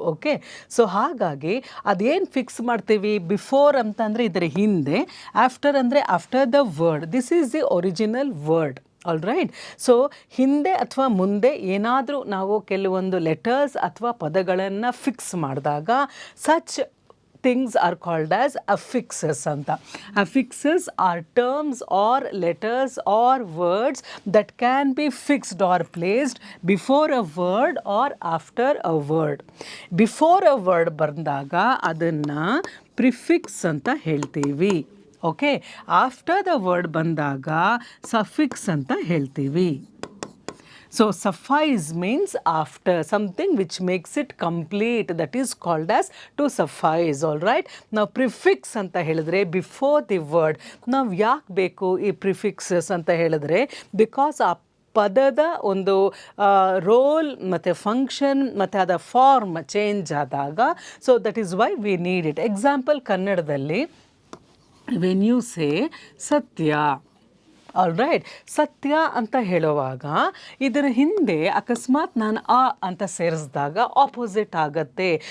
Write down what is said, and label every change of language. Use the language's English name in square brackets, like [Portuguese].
[Kannada] Okay, so ಹಾಗಾಗಿ ಅದೇನು fix ಮಾಡ್ತೀವಿ, ಬಿಫೋರ್ ಅಂತಂದರೆ ಇದರ ಹಿಂದೆ, ಆಫ್ಟರ್ ಅಂದರೆ after the word. [English] This is the original word, all right. So [Kannada] ಹಿಂದೆ ಅಥವಾ ಮುಂದೆ ಏನಾದರೂ ನಾವು ಕೆಲವೊಂದು ಲೆಟರ್ಸ್ ಅಥವಾ ಪದಗಳನ್ನು ಫಿಕ್ಸ್ ಮಾಡಿದಾಗ [English] Such things are called as affixes anta. Affixes are terms or letters or words that can be fixed or placed before a word or after a word. Before a word [Kannada] ಬಂದಾಗ ಅದನ್ನು prefix ಅಂತ ಹೇಳ್ತೀವಿ. Okay, [English] after the word [Kannada] ಬಂದಾಗ suffix ಅಂತ ಹೇಳ್ತೀವಿ. [English] So suffice means after, something which makes it complete, that is called as to suffice, all right. [Kannada] Now prefix ಅಂತ ಹೇಳಿದ್ರೆ before the word. ನಾವು ಯಾಕೆ ಬೇಕು ಈ ಪ್ರಿಫಿಕ್ಸಸ್ ಅಂತ ಹೇಳಿದ್ರೆ, ಬಿಕಾಸ್ ಆ ಪದದ ಒಂದು ರೋಲ್ ಮತ್ತು ಫಂಕ್ಷನ್ ಮತ್ತು ಅದರ ಫಾರ್ಮ್ ಚೇಂಜ್ ಆದಾಗ, [English] So that is why we need it. [Kannada] Example ಕನ್ನಡದಲ್ಲಿ [English] when you say [Kannada] ಸತ್ಯ, ಆಲ್ ರೈಟ್, ಸತ್ಯ ಅಂತ ಹೇಳುವಾಗ ಇದರ ಹಿಂದೆ ಅಕಸ್ಮಾತ್ ನಾನು ಅ ಅಂತ ಸೇರಿಸಿದಾಗ ಆಪೋಸಿಟ್ ಆಗತ್ತೆ.